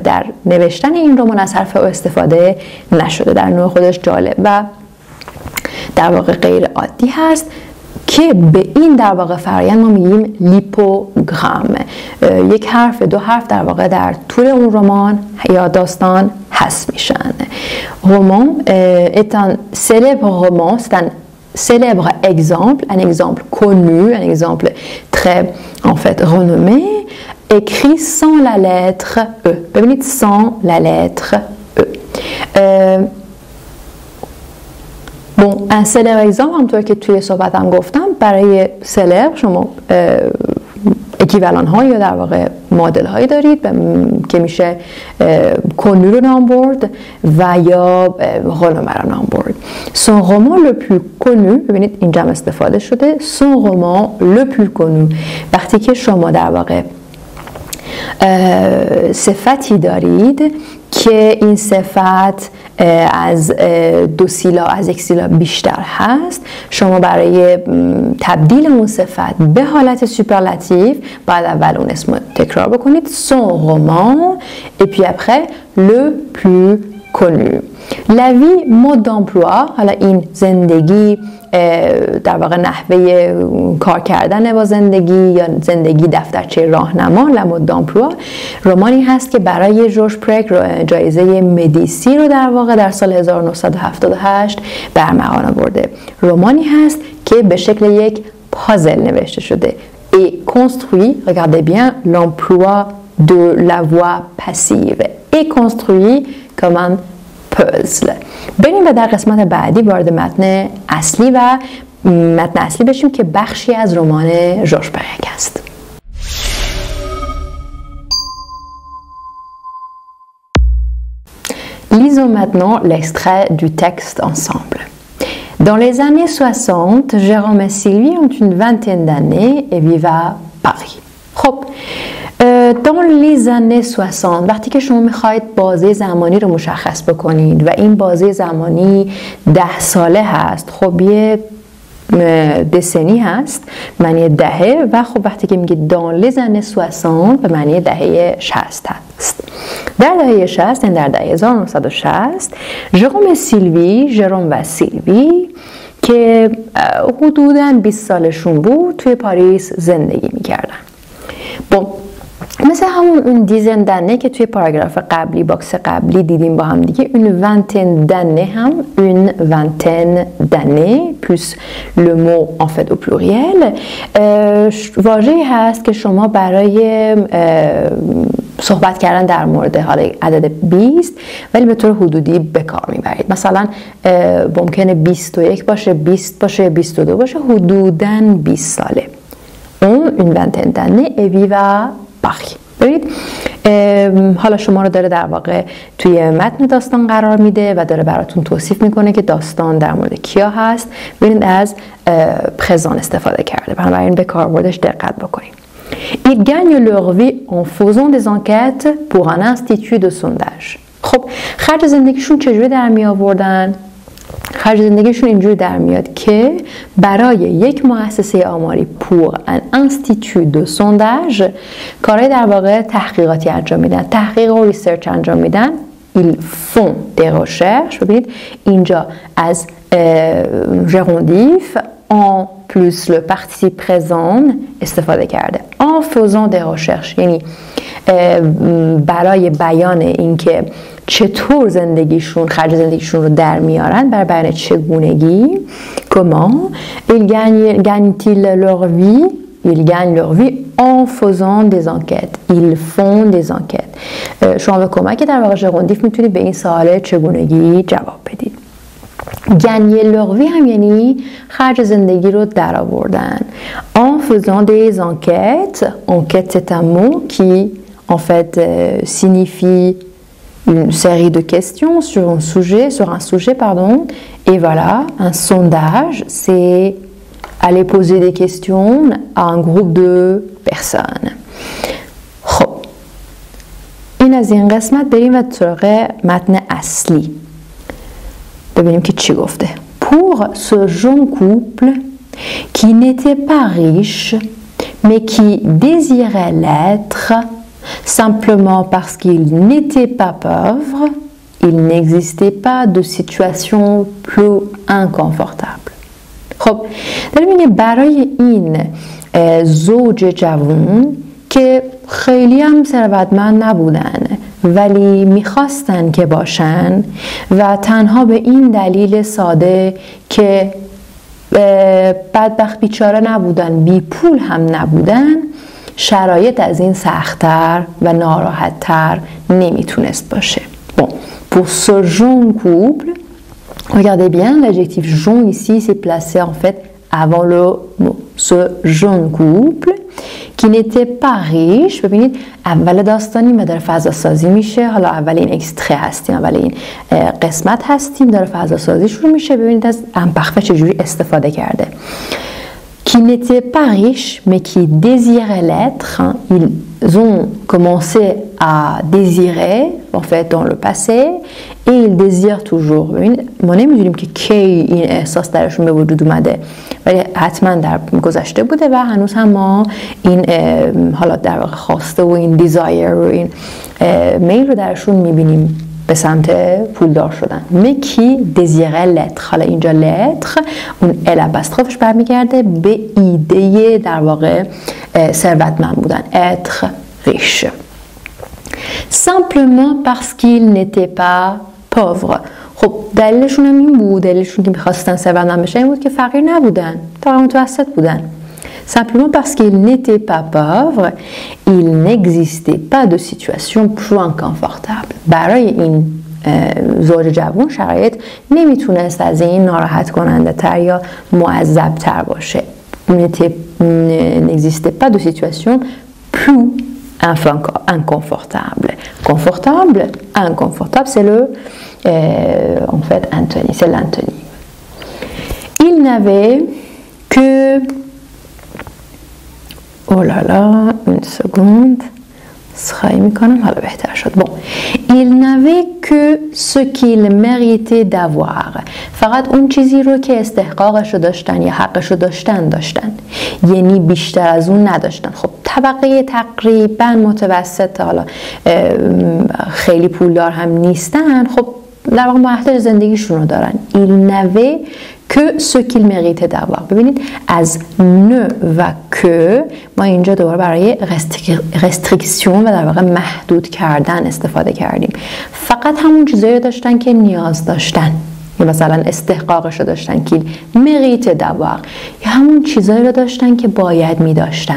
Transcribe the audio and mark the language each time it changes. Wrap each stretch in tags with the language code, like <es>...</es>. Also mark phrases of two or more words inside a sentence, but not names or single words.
<fa>در نوشتن این رمان از حرف ا استفاده نشده. در نوع خودش جالب و در واقع غیر عادی هست که به این در واقع فرآیند ما میگیم لیپوگرام. یک حرف، دو حرف در واقع در طول اون رمان یا داستان حذف میشن.</fa> <fr>roman est un célèbre roman, c'est un célèbre exemple, un exemple connu, un exemple très en fait renommé, écrit sans la lettre E.</fr> <fa>ببینید</fa> <fr>sans la lettre E. Bon, un célèbre exemple</fr> <fa>همونطور که توی صحبتم گفتم، برای célèbre شما اکیولان ها یا در واقع مدل هایی دارید که میشه کنو رو نام برد و یا رنومه رو نام برد.</fa> <fr>son roman le plus connu،</fr> <fa>ببینید اینجا هم استفاده شده</fa> <fr>son roman le plus connu.</fr> <fa>وقتی که شما در واقع صفتی دارید که این صفت از یک سیلاب بیشتر هست، شما برای تبدیل اون صفت به حالت سوپرلاتیو باید اول اون اسم تکرار بکنید</fa> <fr>son roman et puis après le plus connu. la vie mode d'emploi،</fr> <fa>حالا این زندگی در واقع نحوه کار کردن با زندگی یا زندگی دفترچه راهنما،</fa> <fr>la mode d'emploi,</fr> <fa>رمانی هست که برای ژورژ پرک جایزه مدیسی رو در واقع در سال 1978 برمغان آورده. رمانی هست که به شکل یک پازل نوشته شده.</fa> <fr>et construit، regardez bien l'emploi de la voix passive، et construit comme un puzzle.</fr> <fa>بریم و در قسمت بعدی وارد متن اصلی بشیم که بخشی از رمان ژورژ پرک است.</fa> <fr>Lisons maintenant l'extrait du texte ensemble. Dans les années 60, Jérôme et Sylvie ont une vingtaine d'années et vivent à Paris.</fr> <fa>خب</fa> <fr>dans les années 60</fr> <fa>وقتی که شما میخواید بازه زمانی رو مشخص بکنید و این بازه زمانی 10 ساله هست، خب یه دسنی هست معنی دهه و خب وقتی که میگید</fa> <fr>dans les années 60</fr> <fa>به معنی دهه 60 هست. در دهه 60 یعنی در دهه 1960 ژروم و سیلوی که حدوداً 20 سالشون بود توی پاریس زندگی میکردن. مثل همون اون</fa> <fr>dizaine d'années</fr> <fa>که توی پاراگراف قبلی، باکس قبلی دیدیم با هم دیگه، اون</fa> <fr>vingtaine d'années</fr> <fa>هم</fa> <fr>une vingtaine d'années plus le mot en fait au pluriel</fr> <fa>واژه‌ای هست که شما برای صحبت کردن در مورد حالا عدد 20 ولی به طور حدودی به کار میبرید. مثلا ممکنه 21 باشه، 20 باشه، 22 باشه، حدوداً 20 ساله.</fa> <fr>اون une vingtaine d'années et vivent à Paris.</fr> <fa>ببینید حالا شما رو داره در واقع توی متن داستان قرار میده و داره براتون توصیف میکنه که داستان در مورد کیا هست. ببینید از پرزان استفاده کرده، بنابراین به کاربردش دقت بکنید.</fa> <fr>Ils gagnent leur vie en faisant des enquêtes pour un institut de sondage.</fr> <fa>خب خرج زندگیشون چجوری در می آوردن؟ خرج زندگیشون اینجوری در میاد که برای یک مؤسسه آماری</fa> <fr>pour un institut de sondage</fr> <fa>کارهای در واقع تحقیقاتی انجام میدن، تحقیق و ریسرچ انجام میدن.</fa> <fr>ils font des recherches.</fr> <fa>ببینید اینجا از</fa> <fr>gérondif en plus le participe présent</fr> <fa>استفاده کرده.</fa> <fr>en faisant des recherches</fr> <fa>یعنی برای بیان اینکه چطور زندگیشون خرج زندگیشون رو در میارن، برای بیان چگونگی</fa> <fr>comment ils gagnent leur vie. Ils gagnent leur vie en faisant des enquêtes. Ils font des enquêtes.</fr> <fa>شما به کمک در واقع ژرondیف میتونید به این سوال چگونگی جواب بدید.</fa> <fr>gagner leur vie</fr> <fa>هم یعنی خرج زندگی رو در آوردن.</fa> <fr>En faisant des enquêtes. Enquête c'est un mot qui en fait signifie une série de questions sur un sujet pardon. Et voilà, un sondage c'est aller poser des questions à un groupe de personnes.</fr> <fa>خب این از این قسمت بریم و سراغ متن اصلی ببینیم که چی گفته.</fa> <fr>Pour ce jeune couple qui n'était pas riche mais qui désirait l'être simplement parce qu'il n'était pas pauvre, il n'existait pas de situation plus inconfortable.</fr> <fa>خب داریم میگه برای این زوج جوان که خیلی هم ثروتمند نبودن ولی میخواستن که باشن و تنها به این دلیل ساده که بدبخت بیچاره نبودن، بی پول هم نبودن، شرایط از این سخت‌تر و ناراحت‌تر نمیتونست باشه.</fa> <fr>Bon, pour ce jeune couple, regardez bien, l'adjectif jeune ici c'est placé en fait avant le mot. Ce jeune couple qui n'était pas riche.</fr> <fa>ببینید اول داستانی ما داره فضا سازی میشه. حالا اول این اکستره هستیم، اول این قسمت هستیم، داره فضا سازی شروع میشه. ببینید از امپخفه چجوری استفاده کرده.</fa> <fr>Qui n'était pas riche mais qui désirait l'être. Ils ont commencé à désirer en fait dans le passé et ils désirent toujours.</fr> <fa>ما نمیدونیم که کی این احساس درشون به وجود اومده ولی حتما در گذشته بوده و هنوز هم ما این حالات در واقع خواسته و این دیزایر و این میل رو درشون میبینیم به سمت پولدار شدن.</fa> <fr>mais qui désirait l'être.</fr> <fa>حالا اینجا l'être اون ال اپاستروفش برمیگرده به ایده در واقع ثروتمند بودن.</fa> <fr>être riche. simplement parce qu'il n'était pas pauvre.</fr> <fa>خب دلیلشون هم این بود، دلیلشون که میخواستن ثروتمند بشن این بود که فقیر نبودن، تا متوسط بودن.</fa> <fr>Simplement parce qu'il n'était pas pauvre, il n'existait pas de situation plus inconfortable.</fr> <fa>برای این زوج جوان شرایط نمیتونست از این ناراحت کننده تر یا معذب تر باشه.</fa> <fr>N'existait pas de situation plus inconfortable. Confortable, inconfortable, c'est le en fait antonyme, c'est l'antonyme. Il n'avait que oh là là, une seconde. Bon, il n'avait que ce qu'il méritait d'avoir.</fr> <fa>فقط اون چیزی رو که استحقاقش رو داشتن یا حقش رو داشتن یعنی بیشتر از اون نداشتن. خب طبقه تقریبا متوسط، حالا خیلی پولدار هم نیستن، خب در واقع محتاج زندگیشون رو دارن.</fa> <fr>il n'avait que ce qu'il méritait d'avoir.</fr> <fa>ببینید از ne و que ما اینجا دوباره برای رستریکسیون و در واقع محدود کردن استفاده کردیم. فقط همون چیزایی رو داشتن که نیاز داشتن، یا مثلا استحقاقش رو داشتن که</fa> <fr>méritait d'avoir،</fr> <fa>یا همون چیزایی رو داشتن که باید می داشتن.</fa>